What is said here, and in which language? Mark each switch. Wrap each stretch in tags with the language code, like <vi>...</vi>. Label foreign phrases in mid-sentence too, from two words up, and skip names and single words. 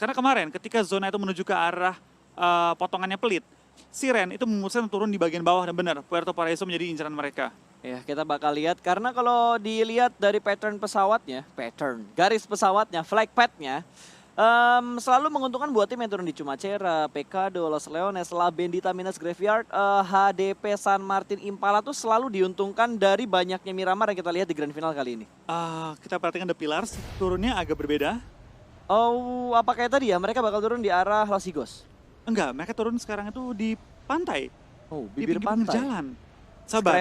<id>Karena kemarin ketika zona itu menuju ke arah potongannya pelit, Siren itu memutuskan turun di bagian bawah dan benar, Puerto Paraiso menjadi incaran mereka. Ya, kita bakal lihat karena kalau dilihat dari garis pesawatnya,</id> <en>flag path-</en> <id>nya, selalu menguntungkan buat tim yang turun di Chumacera, Pecado, Los Leones, La Bendita Minas Graveyard, HDP San Martin Impala tuh selalu diuntungkan dari banyaknya Miramar yang kita lihat di</id> <en>grand final</en> <id>kali ini. Kita perhatikan The Pillars, turunnya agak berbeda. Oh, apa kayak tadi ya? Mereka bakal turun di arah Los Higos. Enggak, mereka turun sekarang itu di pantai. Oh, Di bibir pinggir pantai. jalan. Sabar,</id>